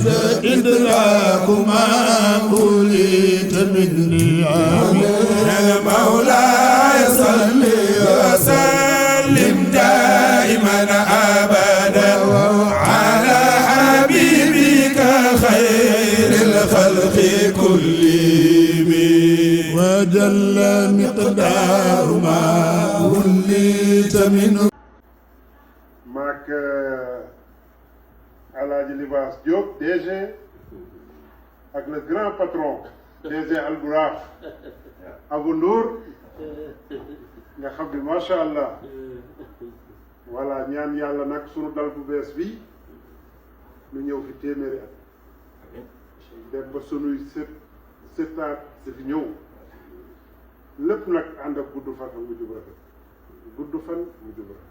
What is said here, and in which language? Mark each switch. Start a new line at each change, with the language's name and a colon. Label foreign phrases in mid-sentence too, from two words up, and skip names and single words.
Arabic: إدراك ما وليت من نعم يا مولاي صل وسلم دائما أبدا على حبيبك خير الخلق كلهم وجل مقدار ما وليت منه
Wolof: maak Alaaji Libaas Diop DG ak
French: le grand patron
Wolof: DG Albourakh Abou Ndour nga xam ne
Arabic: ما شاء الله
Wolof: voilà ñaan yàlla nag sunu dal bu bees bi ñu ñëw fi téeméeri at dem ba sunuy sëtaat si fi ñëw lépp nag ànd ak gudd fan ak mu jub rafet gudd fan mu jub rafet